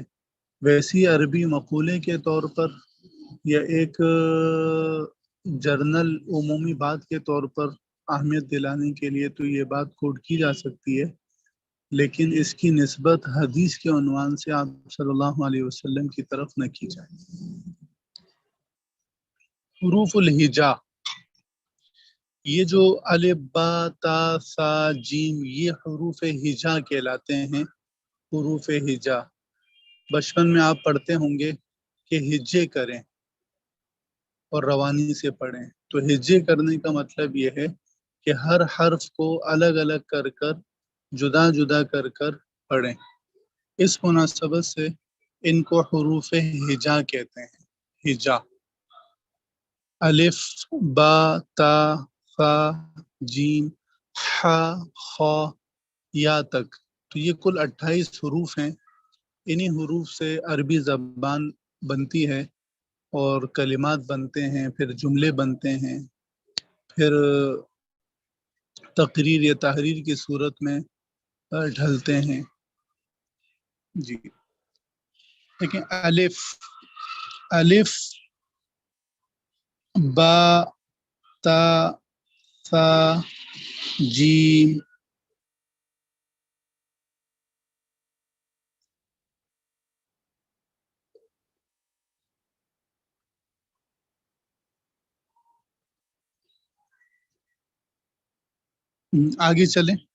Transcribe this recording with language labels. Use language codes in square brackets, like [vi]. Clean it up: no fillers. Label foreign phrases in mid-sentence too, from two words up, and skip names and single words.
[ur] ویسی عربی مقولے کے طور پر یا ایک جرنل عمومی بات کے طور پر اہمیت دلانے کے لیے تو یہ بات کوٹ کی جا سکتی ہے، لیکن اس کی نسبت حدیث کے عنوان سے آپ صلی اللہ علیہ وسلم کی طرف نہ کی جائے۔ حروف الہجا، یہ جو الف با تا سا جیم، یہ حروف ہجا کہلاتے ہیں۔ حروف ہجا بچپن میں آپ پڑھتے ہوں گے کہ ہجے کریں اور روانی سے پڑھیں، تو ہجے کرنے کا مطلب یہ ہے کہ ہر حرف کو الگ الگ کر کر، جدا جدا کر کر پڑھیں۔ اس مناسبت سے ان کو حروف ہجا کہتے ہیں۔ ہجا، الف با تا فا جیم ح خ یا تک، تو یہ کل 28 حروف ہیں۔ انہی حروف سے عربی زبان بنتی ہے اور کلمات بنتے ہیں، پھر جملے بنتے ہیں، پھر تقریر یا تحریر کی صورت میں ڈھلتے ہیں۔ جی لیکن الف با تا ثا جیم آگے چلیں۔